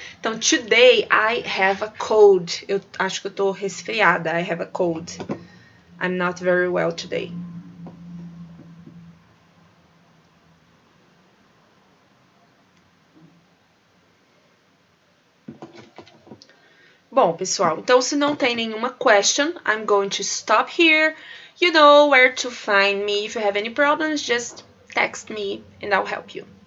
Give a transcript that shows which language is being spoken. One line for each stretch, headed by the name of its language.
English: Então, today I have a cold.
Portuguese: Eu acho que eu tô resfriada.
English: I have a cold. I'm not very well today.
Portuguese: Bom, pessoal, então se não tem nenhuma question,
English: I'm going to stop here. You know where to find me. If you have any problems, just text me and I'll help you.